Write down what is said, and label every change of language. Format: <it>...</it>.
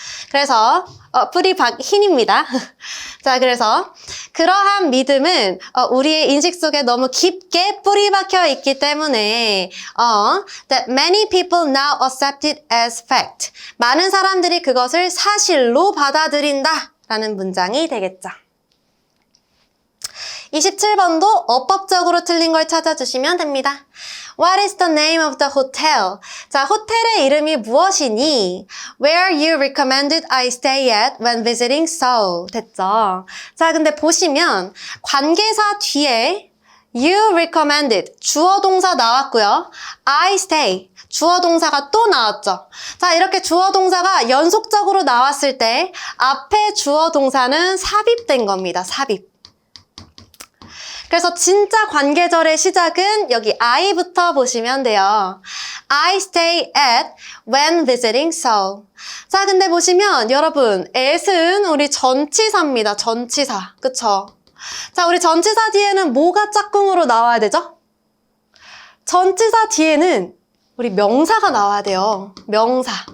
<ko>그래서 뿌리 박힌입니다. 자, 그래서 그러한 믿음은 우리의 인식 속에 너무 깊게 뿌리 박혀 있기 때문에</ko> <en>that many people now accept it as fact.</en> <ko>많은 사람들이 그것을 사실로 받아들인다 라는 문장이 되겠죠. 27번도 어법적으로 틀린 걸 찾아주시면 됩니다.</ko> <en>What is the name of the hotel?</en> <ko>자, 호텔의 이름이 무엇이니?</ko> <en>Where you recommended I stay at when visiting Seoul.</en> <ko>됐죠? 자, 근데 보시면 관계사 뒤에</ko> <en>you recommended</en> <ko>주어 동사 나왔고요.</ko> <en>I stay</en> <ko>주어 동사가 또 나왔죠. 자, 이렇게 주어 동사가 연속적으로 나왔을 때 앞에 주어 동사는 삽입된 겁니다. 삽입. 그래서 진짜 관계절의 시작은 여기 I부터 보시면 돼요.</ko> <en>I stay at when visiting Seoul.</en> <ko>자, 근데 보시면 여러분 at은 우리 전치사입니다. 전치사. 그쵸? 자, 우리 전치사 뒤에는 뭐가 짝꿍으로 나와야 되죠? 전치사 뒤에는 우리 명사가 나와야 돼요. 명사.</ko>